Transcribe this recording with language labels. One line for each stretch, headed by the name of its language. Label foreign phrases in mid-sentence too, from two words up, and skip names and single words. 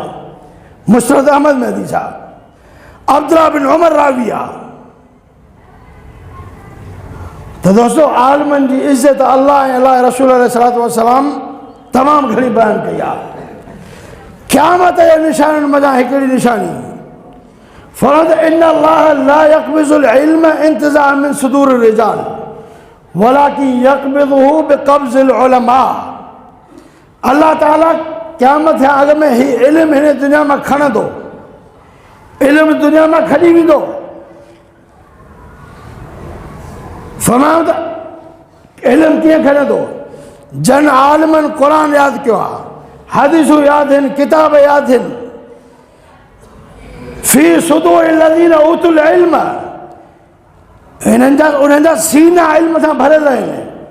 Sindhi: मुस्नद अहमद में हदीस आहे, अब्दुल्लाह बिन उमर रावी आहे। त दोस्तों, आलमनि जी इज़त अल्लाह ऐं अल्लाह रसूल
Arabic: عليه الصلاة والسلام
Sindhi: तमामु घणी बयानु कई आहे। क़यामत जे निशानियुनि मज़ा हिकिड़ी निशानी, फरमायो
Arabic: إن الله لا يقبض العلم انتزاعا من صدور الرجال ولكن يقبضه بقبض العلماء.
Sindhi: अल्लाह ताला क़यामत जे अॻ में ही इल्म हिन दुनिया में खणंदो, इल्म दुनिया में खणी वेंदो। फरमायो त इल्म कीअं खणंदो? जन आलिमनि क़ुरान यादि कयो आहे, हदीसूं यादि आहिनि, किताब यादि आहिनि,
Arabic: في صدور الذين أوتوا العلم,
Sindhi: उन्हनि जा सीना इल्म सां भरियल आहिनि।